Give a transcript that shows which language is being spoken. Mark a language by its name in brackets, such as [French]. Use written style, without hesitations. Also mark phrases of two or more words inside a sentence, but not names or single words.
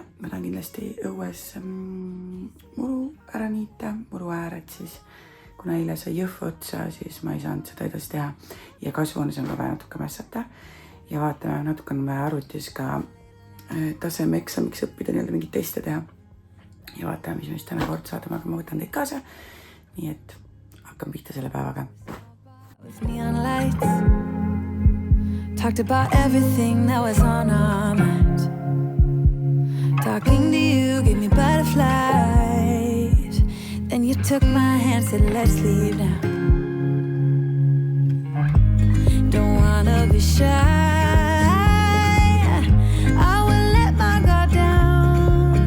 [Estonian] Ma tahan kindlasti õues muru ära niita, muru ääred siis, kuna eile sai jõhv otsa, siis ma ei saanud seda edasi teha ja kasvuhoones on ka vaja natuke mässata ja vaatame, natuke on vaja arvutis ka taseme eksamiks õppida, mingit teste teha ja vaatame, mis me siis täna kord saadame, aga ma võtan teid kaasa, nii et hakkame pihta selle päevaga. [English] With neon lights, talked about everything that was on our mind. Talking to you gave me butterflies. Then you took my hand, said let's leave now. Don't wanna be shy, I will let my guard down.